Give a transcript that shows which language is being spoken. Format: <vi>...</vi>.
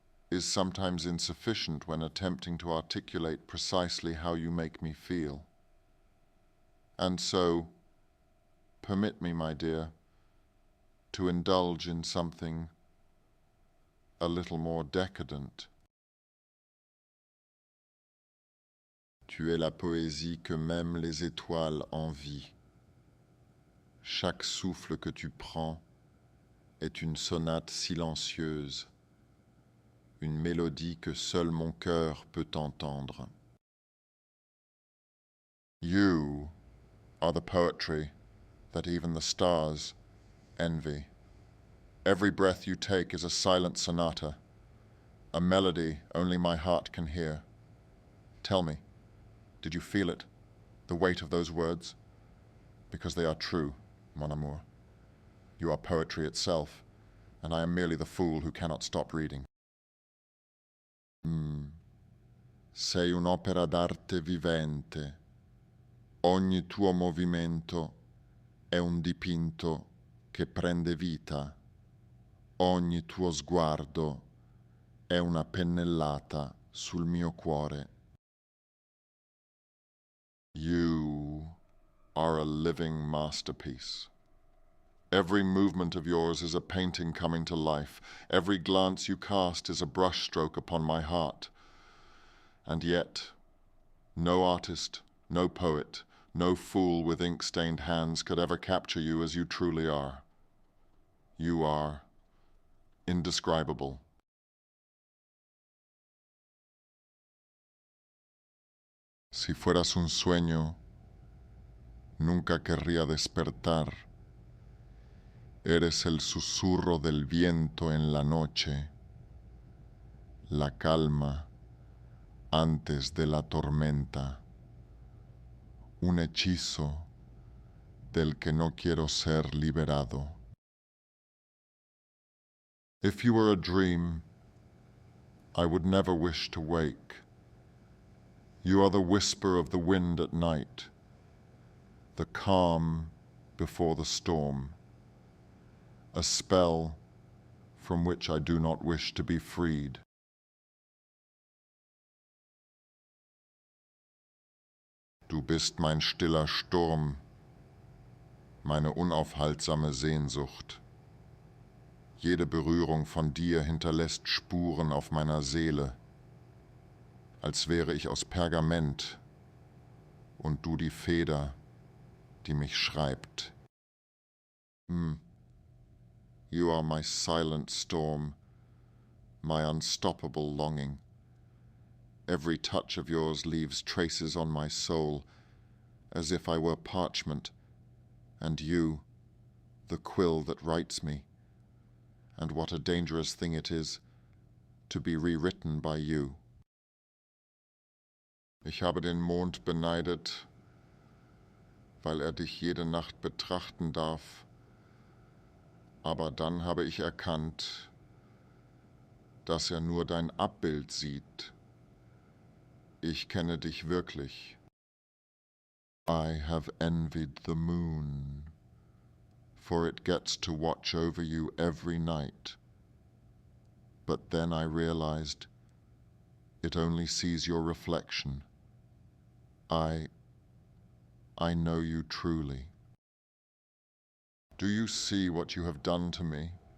<en>is sometimes insufficient when attempting to articulate precisely how you make me feel. And so, permit me, my dear, to indulge in something a little more decadent.</en> <fr>Tu es la poésie que même les étoiles envient. Chaque souffle que tu prends est une sonate silencieuse, une mélodie que seul mon cœur peut entendre.</fr> <en>You are the poetry that even the stars envy. Every breath you take is a silent sonata, a melody only my heart can hear. Tell me, did you feel it, the weight of those words? Because they are true,</en> <fr>mon amour.</fr> <en>You are poetry itself, and I am merely the fool who cannot stop reading.</en> <it>Sei un'opera d'arte vivente. Ogni tuo movimento è un dipinto che prende vita. Ogni tuo sguardo è una pennellata sul mio cuore.</it> <en>You are a living masterpiece. Every movement of yours is a painting coming to life. Every glance you cast is a brushstroke upon my heart. And yet, no artist, no poet, no fool with ink-stained hands could ever capture you as you truly are. You are indescribable.</en> <es>Si fueras un sueño, nunca querría despertar. Eres el susurro del viento en la noche, la calma antes de la tormenta, un hechizo del que no quiero ser liberado.</es> <en>If you were a dream, I would never wish to wake. You are the whisper of the wind at night, the calm before the storm, a spell from which I do not wish to be freed.</en> <de>Du bist mein stiller Sturm, meine unaufhaltsame Sehnsucht. Jede Berührung von dir hinterlässt Spuren auf meiner Seele, als wäre ich aus Pergament und du die Feder, die mich schreibt.</de> <en>You are my silent storm, my unstoppable longing. Every touch of yours leaves traces on my soul, as if I were parchment, and you, the quill that writes me. And what a dangerous thing it is to be rewritten by you.</en> <de>Ich habe den Mond beneidet, weil dich jede Nacht betrachten darf. Aber dann habe ich erkannt, dass nur dein Abbild sieht. Ich kenne dich wirklich.</de> <en>I have envied the moon, for it gets to watch over you every night. But then I realized it only sees your reflection. I know you truly. Do you see what you have done to me?</en>